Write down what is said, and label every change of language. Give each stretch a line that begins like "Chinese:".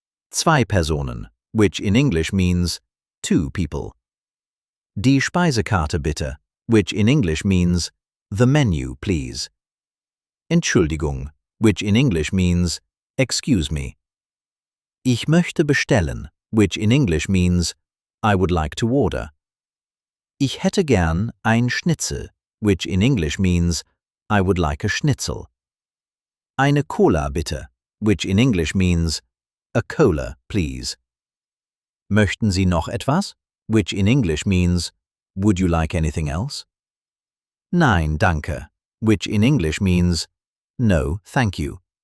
German: Zwei Personen,
English: which in English means, two people.
German: Die Speisekarte bitte,
English: which in English means the menu, please.
German: Entschuldigung,
English: which in English means, excuse me.
German: Ich möchte bestellen,
English: which in English means, I would like to order.
German: Ich hätte gern ein Schnitzel,
English: which in English means, I would like a schnitzel.
German: Eine Cola bitte,
English: which in English means, a cola, please.
German: Möchten Sie noch etwas,
English: which in English means, would you like anything else?
German: Nein, danke,
English: which in English means, no, thank you.